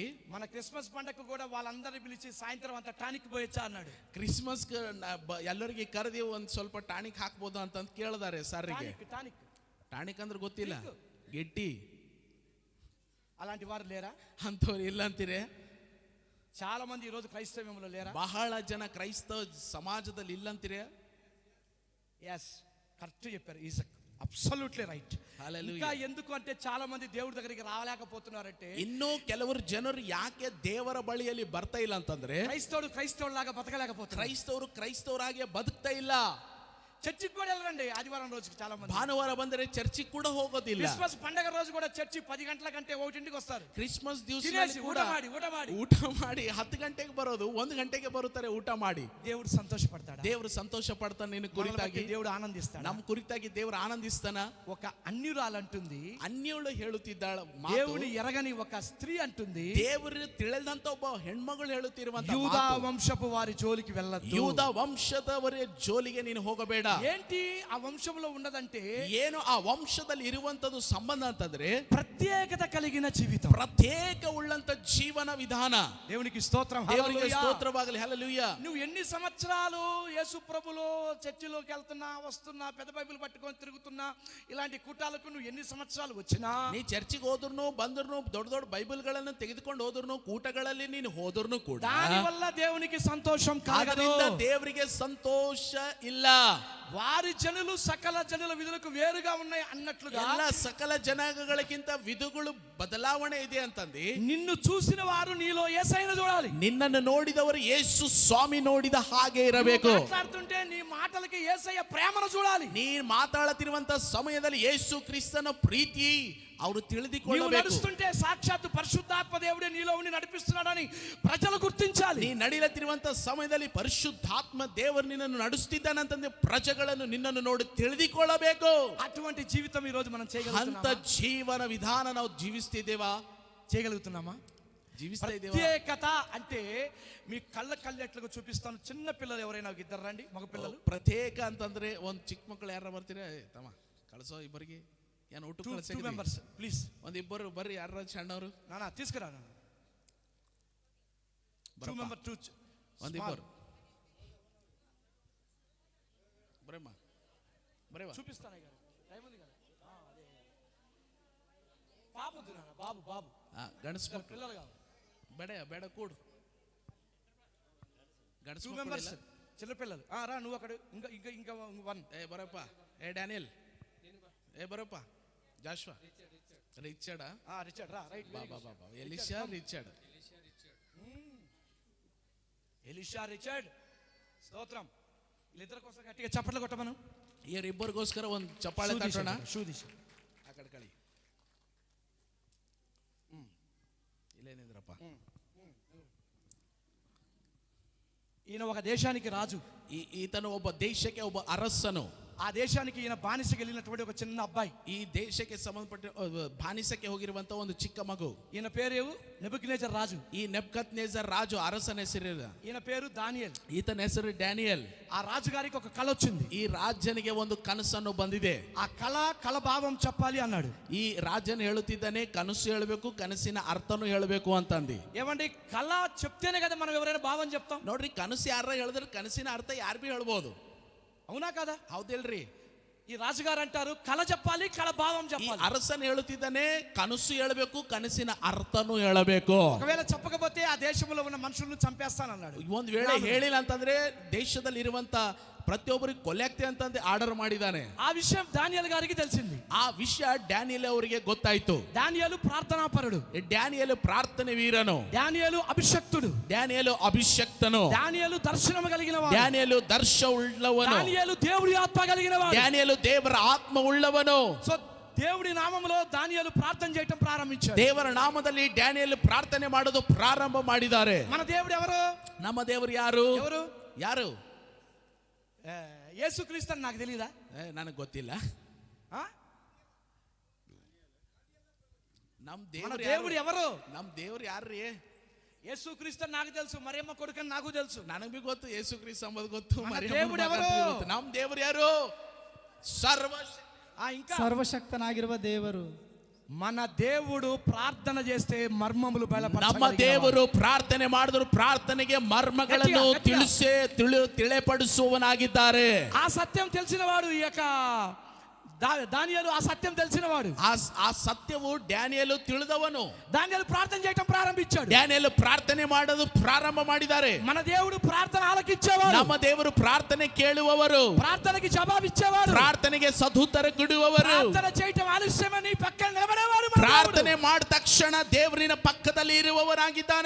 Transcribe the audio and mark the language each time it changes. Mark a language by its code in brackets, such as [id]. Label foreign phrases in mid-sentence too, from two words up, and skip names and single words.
[te] మన క్రిస్మస్ పండగకు కూడా వాళ్ళందరినీ పిలిచి సాయంత్రం అంతా టానిక్ పోయొచ్చా అన్నాడు. [kn] ಕ್ರಿಸ್ಮಸ್ ಎಲ್ಲರಿಗೆ ಕರೆದಿ ಒಂದ್ ಸ್ವಲ್ಪ ಟಾನಿಕ್ ಹಾಕ್ಬೋದು ಅಂತ ಕೇಳಿದಾರೆ ಸರ್ರಿಗೆ. [te] టానిక్ [kn] ಟಾನಿಕ್ ಅಂದ್ರೆ ಗೊತ್ತಿಲ್ಲ, ಗೆಡ್ಡಿ. [te] అలాంటి వారు లేరా? [kn] ಅಂತವ್ರು ಇಲ್ಲ ಅಂತೀರಿ. [te] చాలా మంది ఈ రోజు క్రైస్తవ్యంలో లేరా? [kn] ಬಹಳ ಜನ ಕ್ರೈಸ್ತವ ಸಮಾಜದಲ್ಲಿ ಇಲ್ಲ ಅಂತೀರಿ. [en] yes, correct [te] చెప్పారు. [en] is absolutely right. [te] Hallelujah. ఇంకా ఎందుకు అంటే చాలా మంది దేవుడి దగ్గరికి రాలేకపోతున్నారంటే, [kn] ಇನ್ನೂ ಕೆಲವರು ಜನರು ಯಾಕೆ ದೇವರ ಬಳಿಯಲ್ಲಿ ಬರ್ತಾ ಇಲ್ಲ ಅಂತಂದ್ರೆ, [te] క్రైస్తవులాగా బతకలేకపోతున్నారు. [kn] ಕ್ರೈಸ್ತವರಾಗಿ ಬದುಕ್ತಾ ಇಲ್ಲ. [te] చర్చికి కూడా వెళ్ళరండి ఆదివారం రోజుకి చాలా మంది. [kn] ಭಾನುವಾರ ಬಂದರೆ ಚರ್ಚಿಗೆ ಕೂಡ ಹೋಗೋದಿಲ್ಲ. [te] క్రిస్మస్ పండగ రోజు కూడా చర్చి 10 గంటల కంటే 1 వస్తారు. [kn] ಕ್ರಿಸ್ಮಸ್ ದಿವಸ ಊಟ ಮಾಡಿ 10 ಗಂಟೆಗೆ ಬರೋದು, 1 ಗಂಟೆಗೆ ಬರುತ್ತಾರೆ ಊಟ ಮಾಡಿ. [te] దేవుడు సంతోషపడతాడా? [kn] ದೇವರು ಸಂತೋಷ ಪಡ್ತಾನೆ. ನಿನ್ನ ಕುರಿತಾಗಿ [te] దేవుడు ఆనందిస్తాడా? [kn] ನಮ್ಮ ಕುರಿತಾಗಿ ದೇವರು ಆನಂದಿಸ್ತಾನ. [te] ఒక అన్యురాలంటుంది, [kn] ಅನ್ಯಳು ಹೇಳುತ್ತಿದ್ದಾಳ, [te] దేవుని ఎరగని ఒక స్త్రీ అంటుంది, [kn] ದೇವರು ತಿಳಿದಂತ ಒಬ್ಬ ಹೆಣ್ಮಗಳು ಹೇಳುತ್ತಿರುವಂತ [te] యూదా వంశపు వారి జోలికి వెళ్ళొద్దు. [kn] ಯೂದ ವಂಶದವರ ಜೋಲಿಗೆ ನೀನು ಹೋಗಬೇಡ. [te] ఏంటి ఆ వంశంలో ఉన్నదంటే, [kn] ಏನು ಆ ವಂಶದಲ್ಲಿ ಇರುವಂತದ್ದು ಸಂಬಂಧ ಅಂತಂದ್ರೆ [te] ప్రత్యేకత కలిగిన జీవితం, [kn] ಪ್ರತ್ಯೇಕ ಉಳ್ಳಂತ ಜೀವನ ವಿಧಾನ. [te] దేవునికి స్తోత్రం, [kn] ದೇವರಿಗೆ [te] హల్లెలూయా. [kn] ಸ್ತೋತ್ರವಾಗಲಿ, హల్లెలూయా. [te] నువ్వు ఎన్ని సంవత్సరాలు యేసు ప్రభులో చర్చిలోకి వెళ్తున్నా, వస్తున్నా, పెద్ద బైబిల్ పట్టుకొని తిరుగుతున్నా, ఇలాంటి కూటాలకు నువ్వు ఎన్ని సంవత్సరాలు వచ్చినా, [kn] ನೀ ಚರ್ಚಿಗೆ ಹೋದ್ರು ಬಂದ್ರು, ದೊಡ್ಡ ದೊಡ್ಡ ಬೈಬಲ್ಗಳನ್ನು ತೆಗೆದುಕೊಂಡು ಹೋದ್ರು, ಕೂಟಗಳಲ್ಲಿ ನೀನು ಹೋದ್ರು ಕೂಡ [te] దాని వల్ల దేవునికి సంతోషం కలగదు. [kn] ಅದರಿಂದ ದೇವರಿಗೆ ಸಂತೋಷ ಇಲ್ಲ. [te] వారి జనులు సకల జనుల విధులకు వేరుగా ఉన్నాయి అన్నట్లుగా, [kn] ಎಲ್ಲ ಸಕಲ ಜನಾಂಗಗಳಿಗಿಂತ ವಿಧಗಳು ಬದಲಾವಣೆ ಇದೆ ಅಂತಂದು, [te] నిన్ను చూసిన వారు నీలో యేసయ్యను చూడాలి. [kn] ನಿನ್ನನ್ನು ನೋಡಿದವರು ಯೇಸು ಸ್ವಾಮಿ ನೋಡಿದ ಹಾಗೆ ಇರಬೇಕು. [te] మాట్లాడుతుంటే నీ మాటలకి యేసయ్య ప్రేమను చూడాలి. [kn] ನೀನ್ ಮಾತಾಡುತ್ತಿರುವಂತ ಸಮಯದಲ್ಲಿ ಯೇಸು ಕ್ರಿಸ್ತನ ಪ್ರೀತಿ ಅವರು [te] నీవు [kn] ತಿಳಿದುಕೊಳ್ಳಬೇಕು. [te] నడుస్తుంటే సాక్షాత్తు పరిశుద్ధాత్మ దేవుడే నీలో ఉండి నడిపిస్తున్నాడని ప్రజలు గుర్తించాలి. [kn] ನೀ ನಡೀಲತ್ತಿರುವಂತ ಸಮಯದಲ್ಲಿ ಪರಿಶುದ್ಧಾತ್ಮ ದೇವರು ನಿನ್ನನ್ನು ನಡೆಸುತ್ತಿದ್ದಾನಂತಂದ್ರೆ ಪ್ರಜೆಗಳನ್ನು ನಿನ್ನನ್ನು ನೋಡಿ ತಿಳಿದುಕೊಳ್ಳಬೇಕು. [te] అటువంటి జీవితం ఈ రోజు మనం [kn] ಅಂತ [te] చేయగలుగుతున్నామా? [kn] ಜೀವನ ವಿಧಾನ ನಾವು ಜೀವಿಸ್ತಿದ್ದೇವಾ? [te] చేయగలుగుతున్నామా? [kn] ಜೀವಿಸ್ತಾ ಇದ್ದೇವಾ? [te] ప్రత్యేకత అంటే మీ కళ్ళెట్లుగా చూపిస్తాను. చిన్న పిల్లలు ఎవరైనా ఇద్దరు రండి, మగ పిల్లలు. [kn] ಪ್ರತ್ಯೇಕ ಅಂತಂದ್ರೆ ಒಂದ್ ಚಿಕ್ಕ ಮಕ್ಕಳು ಯಾರ ಬರ್ತೀರಾ? ತಮ್ಮ ಕಳ್ಸೋ ಇಬ್ಬರಿಗೆ, ಏನು ಊಟ [en] two members please. [kn] ಒಂದಿಬ್ಬರು ಬರ್ರಿ, ಯಾರ ಸಣ್ಣವರು [te] నానా తీసుకురా. 2 మెంబర్ 2 [kn] ಒಂದಿಬ್ಬರು ಬರೇಮ್ಮ, ಬರೇವಾ [te] చూపిస్తాను. టైం ఉంది కదా. పాప వద్దు నాన్న, బాబు బాబు [kn] ಗಣಸ ಮಕ್ಕಳು [te] పిల్లలు కావాలి. [kn] ಬೇಡ ಕೂಡು. ಗಣಸ [te] 2 మెంబర్స్ చిన్న పిల్లలు. రా నువ్వు అక్కడ, ఇంకా ఇంకా ఇంకా 1. [kn] ಬರಪ್ಪ. ಡ್ಯಾನಿಯಲ್, ಬರಪ್ಪ. ಜಾಶ್ವಾ, ರಿಚರ್ಡ್. [te] రిచర్డ్ రా. రైట్. [kn] ಬಾಬಾ ಎಲಿಶಾ, ರಿಚರ್ಡ್. [te] ఎలీషా, రిచర్డ్. స్తోత్రం. వీళ్ళిద్దరి కోసం గట్టిగా చప్పట్లు కొట్టమను. [kn] ಇವರಿಬ್ಬರಿಗೋಸ್ಕರ ಒಂದು ಚಪ್ಪಾಳೆ ತಟ್ಟೋಣ. ಶೂದಿಶ ಆ ಕಡೆ ಕಳಿ. ಇಲ್ಲೇನಿದ್ರಪ್ಪ? [te] ఈయన ఒక దేశానికి రాజు. [kn] ಈತನು ಒಬ್ಬ ದೇಶಕ್ಕೆ ಒಬ್ಬ ಅರಸನು. [te] ఆ దేశానికి ఈయన బానిసకి వెళ్ళినటువంటి ఒక చిన్న అబ్బాయి. [kn] ಈ ದೇಶಕ್ಕೆ ಸಂಬಂಧಪಟ್ಟ ಬಾನಿಸಕ್ಕೆ ಹೋಗಿರುವಂತ ಒಂದು ಚಿಕ್ಕ ಮಗು. [te] ఈయన పేరు నెబుకద్నెజర్ రాజు. [kn] ಈ ನೆಬೂಕದ್ನೆಜರ್ ರಾಜು ಅರಸನ ಹೆಸರಿಲ್ಲ. [te] ఈయన పేరు దానియేల్. [kn] ಈತನ ಹೆಸರು ಡ್ಯಾನಿಯಲ್. [te] ఆ రాజుగారికి ఒక కళ వచ్చింది. [kn] ಈ ರಾಜನಿಗೆ ಒಂದು ಕನಸನ್ನು ಬಂದಿದೆ. [te] ఆ కళ భావం చెప్పాలి అన్నాడు. [kn] ಈ ರಾಜನು ಹೇಳುತ್ತಿದ್ದಾನೆ, ಕನಸು ಹೇಳಬೇಕು, ಕನಸಿನ ಅರ್ಥನೂ ಹೇಳಬೇಕು ಅಂತಂದು. [te] ఏమండి కళ చెప్తేనే కదా మనం ఎవరైనా భావం చెప్తాం. [kn] ನೋಡ್ರಿ, ಕನಸು ಯಾರ ಹೇಳಿದ್ರೆ ಕನಸಿನ ಅರ್ಥ ಯಾರು ಬಿ ಹೇಳ್ಬೋದು. [te] అవునా కదా? [kn] ಹೌದಿಲ್ರಿ? [te] ఈ రాజుగారు అంటారు కళ చెప్పాలి, కళ భావం చెప్పాలి. [kn] ಅರಸನ್ ಹೇಳುತ್ತಿದ್ದಾನೆ, ಕನಸು ಹೇಳಬೇಕು, ಕನಸಿನ ಅರ್ಥನೂ ಹೇಳಬೇಕು. [te] ఒకవేళ చెప్పకపోతే ఆ దేశంలో ఉన్న మనుషులను చంపేస్తానన్నాడు. [kn] ಒಂದು ವೇಳೆ ಹೇಳಿಲ್ಲ ಅಂತಂದ್ರೆ ದೇಶದಲ್ಲಿ ಇರುವಂತ ಪ್ರತಿಯೊಬ್ಬರಿಗೆ ಕೊಲೆಯಾಗ್ತೆ ಅಂತಂದು ಆರ್ಡರ್ ಮಾಡಿದ್ದಾನೆ. [te] ఆ విషయం దానియేల్ గారికి తెలిసింది. [kn] ಆ ವಿಷಯ ಡ್ಯಾನಿಯಲ್ ಅವರಿಗೆ ಗೊತ್ತಾಯ್ತು. [te] దానియేలు ప్రార్థనాపరుడు. [kn] ಡ್ಯಾನಿಯಲ್ ಪ್ರಾರ್ಥನೆ ವೀರನು. [te] దానియేలు అభిషక్తుడు. [kn] ಡ್ಯಾನಿಯಲ್ ಅಭಿಷಕ್ತನು. [te] దానియేలు దర్శనం కలిగిన వాడు. [kn] ಡ್ಯಾನಿಯಲ್ ದರ್ಶ ಉಳ್ಳವನು. [te] దానియేలు దేవుడి ఆత్మ కలిగిన వాడు. [kn] ಡ್ಯಾನಿಯಲ್ ದೇವರ ಆತ್ಮ ಉಳ್ಳವನು. [te] సో దేవుడి నామములో దానియేలు ప్రార్థన చేయటం ప్రారంభించాడు. [kn] ದೇವರ ನಾಮದಲ್ಲಿ ಡ್ಯಾನಿಯಲ್ ಪ್ರಾರ್ಥನೆ ಮಾಡೋದು ಪ್ರಾರಂಭ ಮಾಡಿದ್ದಾರೆ. [te] మన దేవుడు ఎవరు? [kn] ನಮ್ಮ ದೇವರು ಯಾರು? [te] ఎవరు? [kn] ಯಾರು? [te] యేసుక్రీస్తు అని నాకు తెలియదా? [kn] ನನಗೆ ಗೊತ್ತಿಲ್ಲ. ನಮ್ಮ [te] దేవుడు ఎవరు? [kn] ನಮ್ಮ ದೇವರು ಯಾರ್ರೀ? [te] యేసుక్రీస్తు అని నాకు తెలుసు, మరియమ్మ కొడుకని నాకు తెలుసు. [kn] ನನಗೆ ಬಿ ಗೊತ್ತು, ಯೇಸು ಕ್ರಿಸ್ತ ಅಂಬುದು ಗೊತ್ತು. [te] దేవుడు ఎవరు? [kn] ನಮ್ಮ ದೇವರು ಯಾರು? [te] ఇంకా [kn] ಸರ್ವಶಕ್ತನಾಗಿರುವ ದೇವರು. [te] మన దేవుడు ప్రార్థన చేస్తే మర్మములు [kn] ನಮ್ಮ ದೇವರು ಪ್ರಾರ್ಥನೆ ಮಾಡಿದ್ರು ಪ್ರಾರ್ಥನೆಗೆ ಮರ್ಮಗಳನ್ನು ತಿಳಿಪಡಿಸುವವನಾಗಿದ್ದಾರೆ. [te] ఆ సత్యం తెలిసిన వాడు ఈ యొక్క దానియేలు. ఆ సత్యం తెలిసిన వాడు. [kn] ಆ ಸತ್ಯವು ಡ್ಯಾನಿಯಲ್ ತಿಳಿದವನು. [te] దానియేలు ప్రార్థన చేయటం ప్రారంభించాడు. [kn] ಡ್ಯಾನಿಯಲ್ ಪ್ರಾರ್ಥನೆ ಮಾಡೋದು ಪ್ರಾರಂಭ ಮಾಡಿದ್ದಾರೆ. [te] మన దేవుడు ప్రార్థన ఆలకించేవాడు. [kn] ನಮ್ಮ ದೇವರು ಪ್ರಾರ್ಥನೆ ಕೇಳುವವರು. [te] ప్రార్థనకి జవాబిచ్చేవాడు. [kn] ಪ್ರಾರ್ಥನೆಗೆ ಸದುತ್ತರ ಕೊಡುವವರು. [te] ప్రార్థన చేయటం ఆలస్యమని పక్కన నిలబడేవాడు. [kn] ಪ್ರಾರ್ಥನೆ ಮಾಡಿದ ತಕ್ಷಣ ದೇವರಿನ ಪಕ್ಕದಲ್ಲಿ ಇರುವವರಾಗಿದ್ದಾನೆ.